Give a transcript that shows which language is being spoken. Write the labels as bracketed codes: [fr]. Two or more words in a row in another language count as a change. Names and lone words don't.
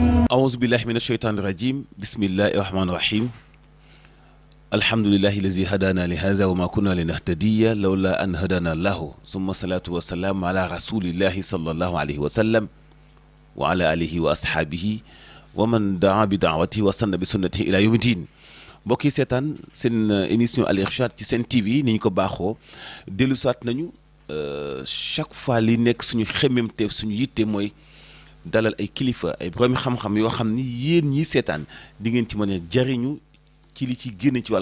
[ar] أعوذ بالله من الشيطان الرجيم بسم الله الرحمن الرحيم الحمد لله الذي هدانا لهذا وما كنا لنهتدي لولا أن هدانا الله ثم الصلاة والسلام على رسول الله صلى الله عليه وسلم وعلى آله وأصحابه ومن دعا بدعوته وسن بسنته إلى يوم الدين [wo] mbokk yi seetaan seen émission Al Irshad ci Sen TV ni ñu ko baaxoo dellu saat nañu [fr] chaque fois [wo] li nekk suñu xemmemteef suñu yitte mooy dalal ay kilifa ay borom xam-xam yoo xam ni yéen ñii seetaan di ngeen ci mën a jariñu ci li ci génne ci wàllu